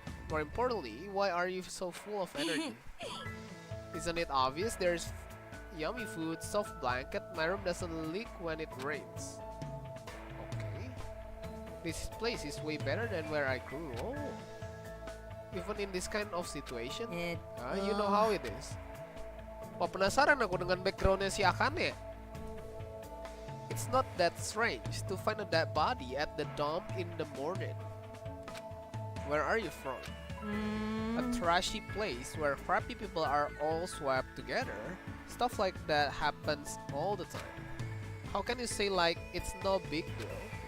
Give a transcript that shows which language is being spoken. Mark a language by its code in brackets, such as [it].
[en] More importantly, why are you so full of energy? Isn't it obvious? There's yummy food, soft blanket. My room doesn't leak when it rains. Okay. This place is way better than where I grew. Oh. Even in this kind of situation, you know how it is. [id] Wah, penasaran aku dengan backgroundnya si Akane. [en] It's not that strange to find a dead body at the dump in the morning. Where are you from? A trashy place where crappy people are all swept together. Stuff like that happens all the time. How can you say like it's no big deal?